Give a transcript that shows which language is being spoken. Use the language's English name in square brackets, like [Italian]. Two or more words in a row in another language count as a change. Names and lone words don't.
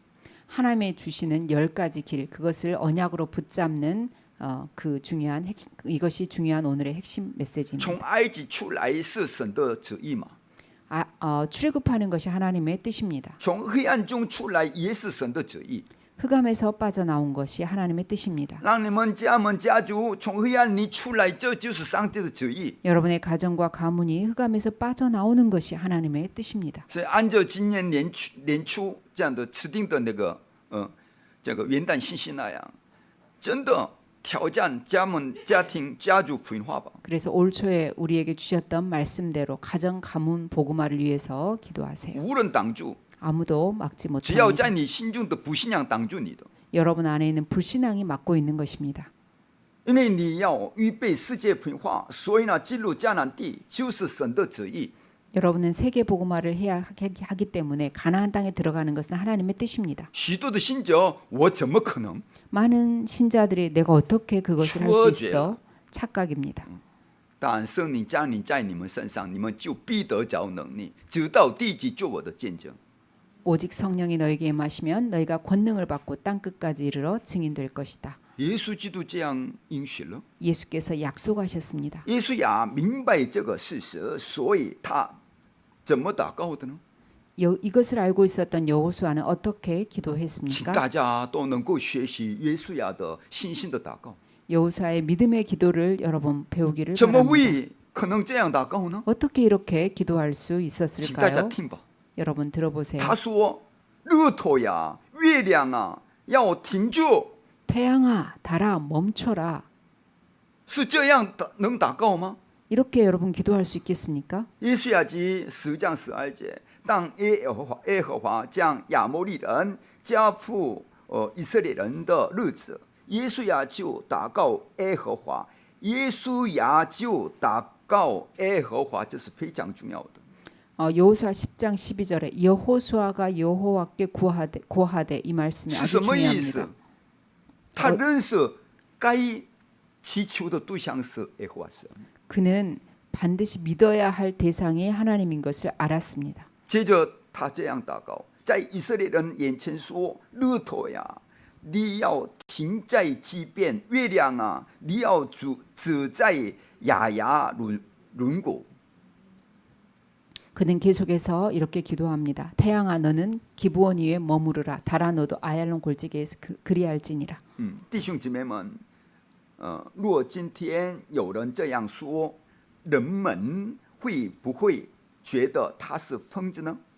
[Korean] 하나님의 주시는 10가지 길, 그것을 언약으로 붙잡는 이것이 중요한 오늘의 핵심 메시지입니다. [Chinese] 从埃及出来是神的旨意嘛？ [Korean] 출애굽하는 것이 하나님의 뜻입니다. [Chinese] 从黑暗中出来也是神的旨意。 [Korean] 흑암에서 빠져나온 것이 하나님의 뜻입니다. [Chinese] 让你们家族从黑暗里出来，这就是上帝的旨意。 [Korean] 여러분의 가정과 가문이 흑암에서 빠져나오는 것이 하나님의 뜻입니다. [Chinese] 所以按照今年年初这样的指定的那个这个元旦信息那样，真的挑战家庭家族福音化吧。 [Korean] 그래서 올 초에 우리에게 주셨던 말씀대로 가정 가문 복음화를 위해서 기도하세요. [Chinese] 无人挡住， [Korean] 아무도 막지 [Chinese] 只要在 [Korean] 못합니다. [Chinese] 你心中的不信仰挡住你的， [Korean] 여러분 안에 있는 불신앙이 막고 있는 것입니다. [Chinese] 因为你要预备世界福音化，所以呢，进入迦南地就是神的旨意。 [Korean] 여러분은 세계 복음화를 해야 하기 때문에 가나안 땅에 들어가는 것은 하나님의 뜻입니다. [Chinese] 许多的信者，我怎么可能？ [Korean] 많은 신자들이 내가 어떻게 그것을 할 수 추워져요. 있어? 착각입니다. [Chinese] 但圣灵降临在你们身上，你们就必得着能力，直到地极做我的见证。 [Korean] 오직 성령이 너에게 임하시면 너희가 권능을 받고 땅 끝까지 이르러 증인될 것이다. [Chinese] 耶稣基督这样应许了。 [Korean] 예수께서 약속하셨습니다. [Chinese] 耶稣呀，明白这个事实，所以他怎么祷告的呢？ [Korean] 이것을 알고 있었던 여호수아는 어떻게 [Chinese] 请 [Korean] 기도했습니까? [Chinese] 大家都能够学习耶稣呀的信心的祷告。 [Korean] 여호수아의 믿음의 기도를 여러분 배우기를 [Chinese] 怎么 [Korean] 바랍니다. [Chinese] 会可能这样祷告呢？ [Korean] 어떻게 이렇게 기도할 수 [Chinese] 请大家 [Korean] 있었을까요? [Chinese] 听吧。 [Korean] 여러분 들어보세요. [Chinese] 他说：“日头呀，月亮啊，要停住。” [Korean] 태양아, 달아, 멈춰라. [Chinese] 是这样能祷告吗？ [Korean] 이렇게 여러분 기도할 수 있겠습니까? [Chinese] 约书亚记10章12节，当耶和华将亚摩利人交付以色列人的日子，耶稣亚就祷告耶和华，耶稣亚就祷告耶和华，这是非常重要的。 [Korean] 여호수아 10장 12절에 여호수아가 여호와께 구하되 이 말씀이 [Chinese] 是 [Korean] 아주 [Chinese] 什么意思 [Korean] 중요합니다. ？ [Chinese] 他认识该祈求的对象是耶和华神。 [Korean] 그는 반드시 믿어야 할 대상이 하나님인 것을 알았습니다. [Chinese] 接着他这样祷告，在以色列人眼前说：“日头呀，你要停在基边；月亮啊，你要只在雅雅轮廓。” [Korean] 그는 계속해서 이렇게 기도합니다. 태양아 너는 기브온 위에 머무르라. 달아 너도 아얄론 골짜기에서 그리할지니라. [Chinese] 弟兄姐妹们，若今天有人这样说，人们会不会觉得他是疯子呢？